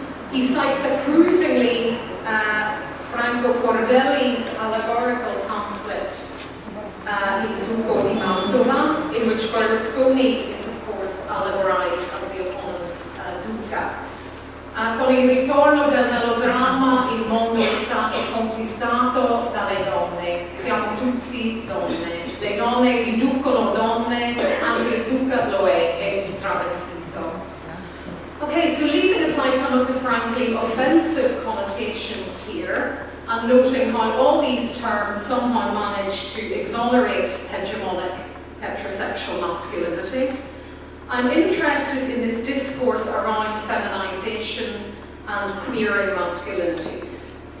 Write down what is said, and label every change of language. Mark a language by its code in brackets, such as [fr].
[en] He cites approvingly Franco Cordelli's allegorical pamphlet, Il Duco di Mantova, in which Berlusconi is, of course, allegorized as the eponymous Duca. [it] Con il ritorno del melodramma, il mondo è stato conquistato dalle donne. Siamo tutti donne. Le donne riducono donne, anche il Duca lo è un travestito. [en] Okay, so leaving aside some of the frankly offensive connotations here, and noting how all these terms somehow manage to exonerate hegemonic heterosexual masculinity, I'm interested in this discourse around feminization and queering masculinities.